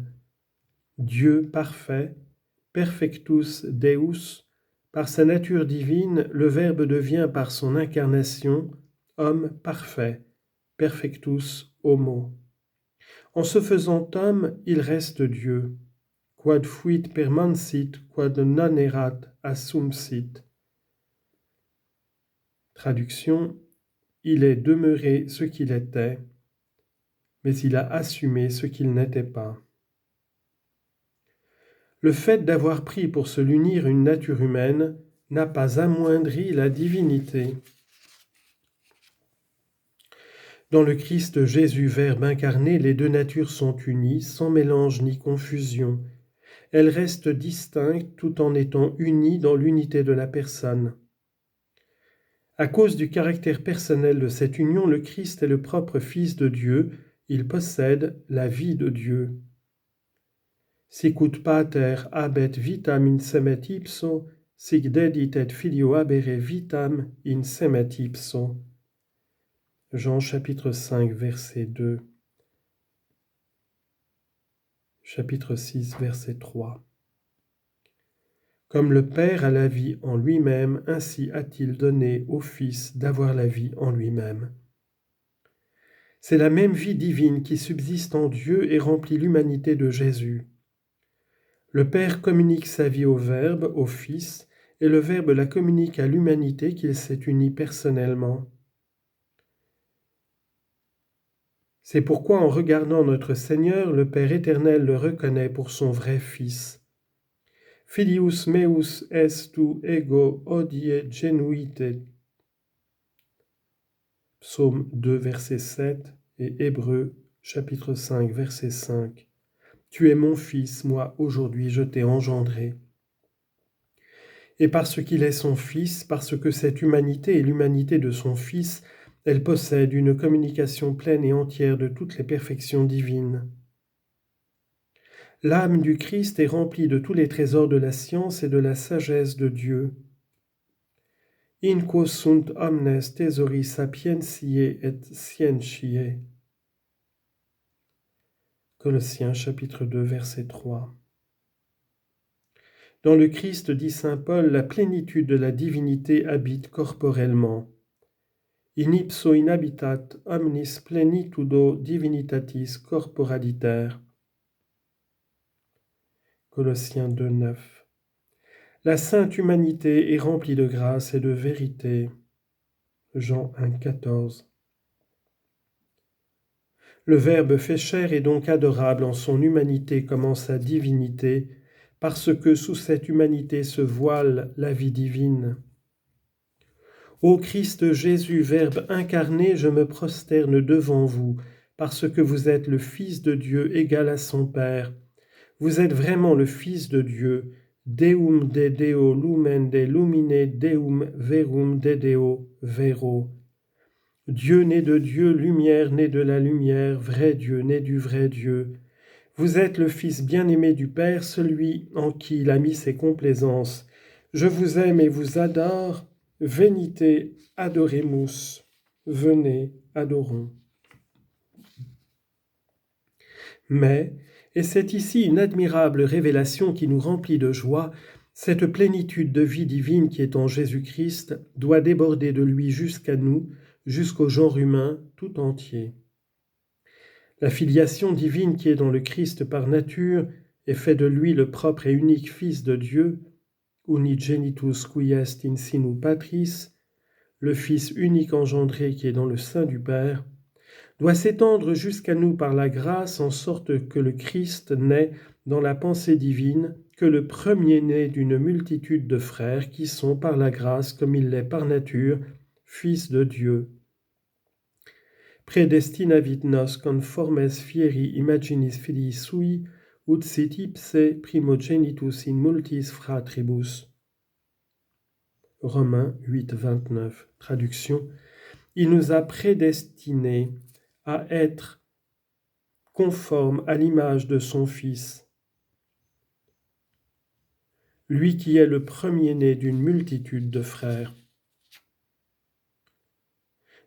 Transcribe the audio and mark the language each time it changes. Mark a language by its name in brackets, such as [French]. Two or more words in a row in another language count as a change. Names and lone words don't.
[French] Dieu parfait, [Latin] perfectus Deus, [French] par sa nature divine, le Verbe devient par son incarnation homme parfait, [Latin] perfectus homo. [French] En se faisant homme, il reste Dieu. [Latin] Quod fuit permansit, quod non erat assumpsit. [French] Traduction, il est demeuré ce qu'il était, mais il a assumé ce qu'il n'était pas. Le fait d'avoir pris pour se l'unir une nature humaine n'a pas amoindri la divinité. Dans le Christ Jésus, Verbe incarné, les deux natures sont unies, sans mélange ni confusion. Elles restent distinctes tout en étant unies dans l'unité de la personne. À cause du caractère personnel de cette union, le Christ est le propre Fils de Dieu, il possède la vie de Dieu. [Latin] Sicut pater habet vitam in semet ipso, sic dedit et filio habere vitam in semet ipso. [French] Jean chapitre 5, verset 2. Chapitre 6, verset 3. Comme le Père a la vie en lui-même, ainsi a-t-il donné au Fils d'avoir la vie en lui-même. C'est la même vie divine qui subsiste en Dieu et remplit l'humanité de Jésus. Le Père communique sa vie au Verbe, au Fils, et le Verbe la communique à l'humanité qu'il s'est unie personnellement. C'est pourquoi en regardant notre Seigneur, le Père éternel le reconnaît pour son vrai Fils. [Latin] Filius meus est tu ego hodie genuite. [French] Psaume 2, verset 7 et Hébreux, chapitre 5, verset 5. Tu es mon Fils, moi aujourd'hui je t'ai engendré. Et parce qu'il est son Fils, parce que cette humanité est l'humanité de son Fils, elle possède une communication pleine et entière de toutes les perfections divines. L'âme du Christ est remplie de tous les trésors de la science et de la sagesse de Dieu. [Latin] In quo sunt omnes tesori sapientiae et scientiae. [French] Colossiens chapitre 2 verset 3. Dans le Christ, dit saint Paul, la plénitude de la divinité habite corporellement. [Latin] In ipso inhabitat omnis plenitudo divinitatis corporaliter. [French] Colossiens 2, 9. La sainte humanité est remplie de grâce et de vérité. Jean 1, 14. Le Verbe fait chair est donc adorable en son humanité comme en sa divinité, parce que sous cette humanité se voile la vie divine. Ô Christ Jésus, Verbe incarné, je me prosterne devant vous, parce que vous êtes le Fils de Dieu égal à son Père. Vous êtes vraiment le Fils de Dieu, [Latin] Deum de Deo lumen de lumine Deum verum de Deo vero. [French] Dieu né de Dieu, lumière né de la lumière, vrai Dieu né du vrai Dieu. Vous êtes le Fils bien-aimé du Père, celui en qui il a mis ses complaisances. Je vous aime et vous adore. [Latin] Venite adoremus. [French] Venez, adorons. Mais, et c'est ici une admirable révélation qui nous remplit de joie, cette plénitude de vie divine qui est en Jésus-Christ doit déborder de lui jusqu'à nous, jusqu'au genre humain tout entier. La filiation divine qui est dans le Christ par nature et fait de lui le propre et unique Fils de Dieu, [Latin] unigenitus qui est in sinu patris, [French] le Fils unique engendré qui est dans le sein du Père, doit s'étendre jusqu'à nous par la grâce en sorte que le Christ n'est, dans la pensée divine, que le premier-né d'une multitude de frères qui sont par la grâce, comme il l'est par nature, fils de Dieu. [Latin] Predestinavit nos conformes fieri imaginis filii sui, ut sit ipse primogenitus in multis fratribus. [French] Romains 8, 29. Traduction. Il nous a prédestinés à être conformes à l'image de son Fils, lui qui est le premier-né d'une multitude de frères.